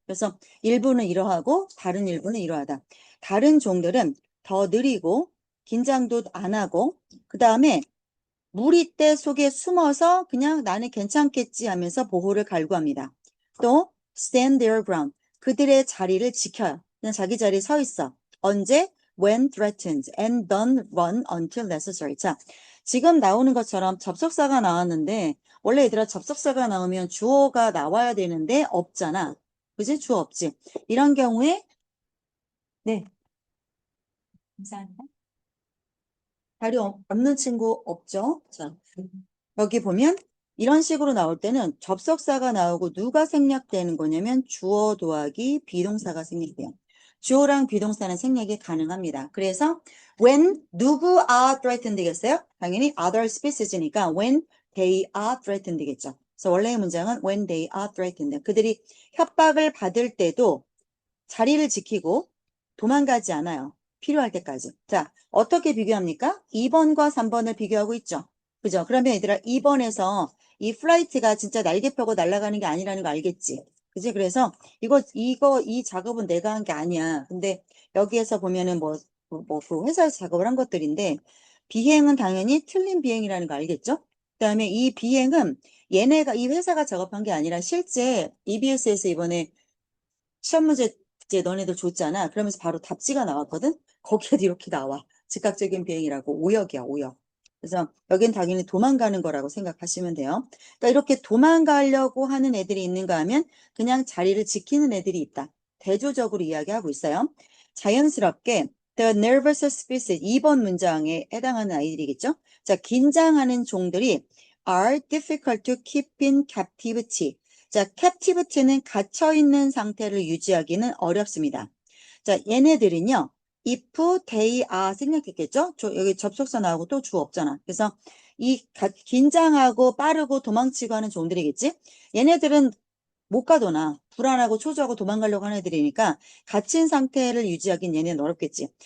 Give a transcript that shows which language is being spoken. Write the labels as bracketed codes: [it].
[ko] 그래서 일부는 이러하고 다른 일부는 이러하다. 다른 종들은 더 느리고 긴장도 안 하고 그다음에 무리떼 속에 숨어서 그냥 나는 괜찮겠지 하면서 보호를 갈구합니다. 또 [en] stand their ground. [ko] 그들의 자리를 지켜요. 그냥 자기 자리에 서 있어. 언제? [en] When threatened and don't run until necessary. [ko] 자, 지금 나오는 것처럼 접속사가 나왔는데 원래 얘들아 접속사가 나오면 주어가 나와야 되는데 없잖아. 그지? 주어 없지. 이런 경우에 네. 감사합니다. 자료 없는 친구 없죠? 자, 여기 보면 이런 식으로 나올 때는 접속사가 나오고 누가 생략되는 거냐면 주어 더하기 비동사가 생략돼요. 주어랑 비동사는 생략이 가능합니다. 그래서 when 누구 [en] are threatened [ko] 되겠어요? 당연히 other species니까 [en] when they are threatened [ko] 되겠죠. 그래서 원래의 문장은 [en] when they are threatened. [ko] 그들이 협박을 받을 때도 자리를 지키고 도망가지 않아요. 필요할 때까지. 자, 어떻게 비교합니까? 2번과 3번을 비교하고 있죠. 그죠? 그러면 얘들아 2번에서 이 플라이트가 진짜 날개 펴고 날아가는 게 아니라는 거 알겠지? 그지? 그래서 이 작업은 내가 한 게 아니야. 근데 여기에서 보면은 그 회사에서 작업을 한 것들인데 비행은 당연히 틀린 비행이라는 거 알겠죠? 그 다음에 이 비행은 이 회사가 작업한 게 아니라 실제 EBS에서 이번에 시험 문제 이제 너네들 줬잖아. 그러면서 바로 답지가 나왔거든. 거기에도 이렇게 나와. 즉각적인 비행이라고 오역이야, 오역. 그래서 여긴 당연히 도망가는 거라고 생각하시면 돼요. 그러니까 이렇게 도망가려고 하는 애들이 있는가 하면 그냥 자리를 지키는 애들이 있다. 대조적으로 이야기하고 있어요. 자연스럽게 [en] The nervous species [ko] 2번 문장에 해당하는 아이들이겠죠. 자, 긴장하는 종들이 [en] are difficult to keep in captivity. [ko] 자, captivity는 갇혀있는 상태를 유지하기는 어렵습니다. 자, 얘네들은요, [en] if they are [ko] 생략했겠죠? 여기 접속사 나오고 또 주 없잖아. 그래서 긴장하고 빠르고 도망치고 하는 종들이겠지? 얘네들은 못 가도나 불안하고 초조하고 도망가려고 하는 애들이니까 갇힌 상태를 유지하긴 얘네는 어렵겠지.